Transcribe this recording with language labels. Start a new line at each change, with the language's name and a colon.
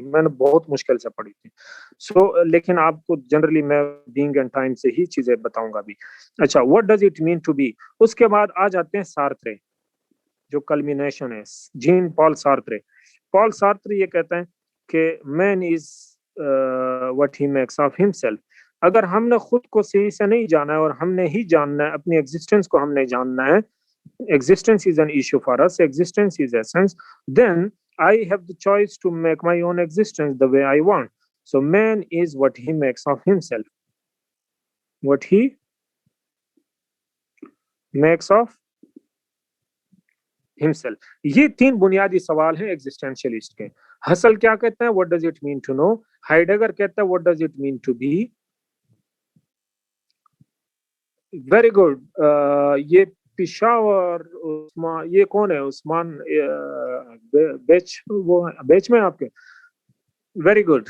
Hindi: मैंने बहुत मुश्किल से पढ़ी थी. लेकिन आपको जनरली मैं बीइंग एंड टाइम से ही चीजें बताऊंगा भी. अच्छा,
English: What does it mean to be.
Hindi: उसके बाद आ जाते हैं सार्त्रे, जो कल्मिनेशन है, जीन पॉल सार्त्रे. पॉल सार्त्रे ये कहते हैं कि
English: Man is what he makes of himself.
Hindi: अगर हमने खुद को सही से नहीं जाना है और हमने ही जानना है, अपनी एग्जिस्टेंस को हमने जानना है,
English: existence is an issue for us, existence is essence, then I have the choice to make my own existence the way I want. So man is what he makes of himself, what he makes of himself.
Hindi: ये तीन बुनियादी सवाल हैं existentialist के. Hustle क्या कहते हैं,
English: What does it mean to know. Heidegger कहता है what does it mean to be.
Hindi: Very good. ये पिशावर उस्मान, ये कौन है, उस्मान बेच, वो बेच में आपके. Very good.